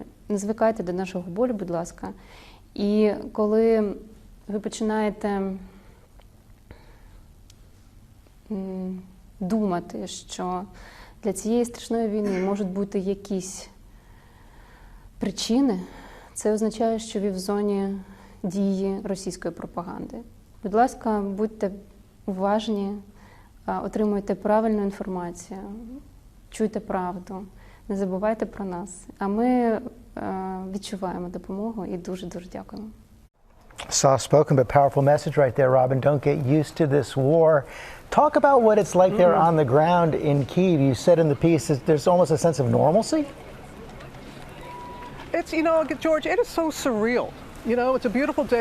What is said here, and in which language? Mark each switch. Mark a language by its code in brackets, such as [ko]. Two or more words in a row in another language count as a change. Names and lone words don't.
[uk] Не звикайте до нашого болю, будь ласка. І коли ви починаєте думати, що для цієї страшної війни можуть бути якісь причини, це означає, що ви в зоні дії російської пропаганди. Будь ласка, будьте уважні, отримуйте правильну інформацію, чуйте правду, не забувайте про нас. А ми відчуваємо допомогу і дуже-дуже дякуємо. [en] Soft-spoken but powerful message right there, Robin. Don't get used to this war. Talk about what it's like there on the ground in Kyiv. You said in the piece that there's almost a sense of normalcy. It's, you know, George, it is so surreal. You know, it's a beautiful day.